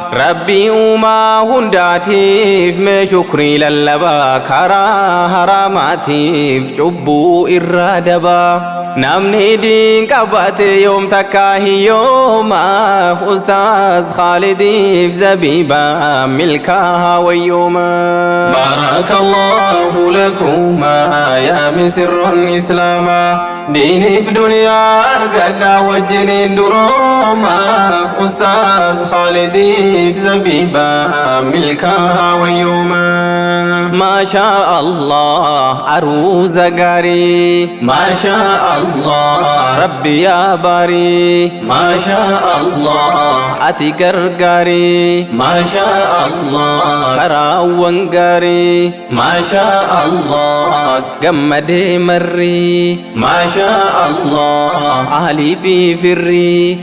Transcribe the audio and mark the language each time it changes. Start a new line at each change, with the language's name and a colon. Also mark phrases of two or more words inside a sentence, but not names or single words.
Oromo: Rabbii uumaa hundaatiif mee shukrii lallabaa, karaa haraamaatiif cubbuu irraa dabaa. Namni diin qabate yoom takka hiyyooma. Ustaaz Khaalidiif Zabiibaa milkaa'aa wayyooma.
Arabic: بارك الله لكما يا مسر إسلاما.
Oromo: Diiniif duniyaa argadhaa wajjiniin durooma. Ustaaz Khaalidiif Zabiibaa milkaa'aa wayyooma.
Arabic: ما شاء الله
Oromo: aruuza gaarii.
Arabic: ما شاء الله
Oromo: Rabbi yaa baarii.
Arabic: ما شاء الله,
Oromo: ati gargaari.
Arabic: ما شاء الله,
Oromo: karaawwan gaarii.
Arabic: ما شاء الله,
Oromo: gammadee marri.
Arabic: ما شاء الله,
Oromo: ahlii fi firri.